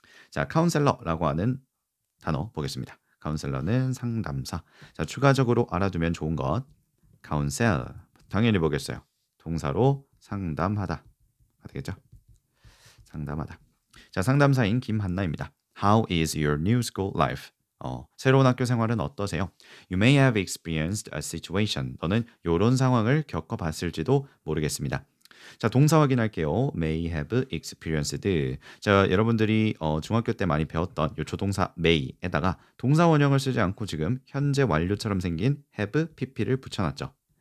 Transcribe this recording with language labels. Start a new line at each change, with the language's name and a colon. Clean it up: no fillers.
Korean: 자, 카운셀러라고 하는 단어 보겠습니다. 카운셀러는 상담사. 자, 추가적으로 알아두면 좋은 것. counsel. 당연히 보겠어요. 동사로 상담하다. 되겠죠? 상담하다. 자, 상담사인 김한나입니다.
English: How is your new school life?
Korean: 새로운 학교 생활은 어떠세요?
English: You may have experienced a situation.
Korean: 너는 이런 상황을 겪어봤을지도 모르겠습니다. 자, 동사 확인할게요.
English: May have experienced.
Korean: 자, 여러분들이 중학교 때 많이 배웠던 이 조동사 may에다가 동사 원형을 쓰지 않고 지금 현재 완료처럼 생긴 have pp를 붙여놨죠.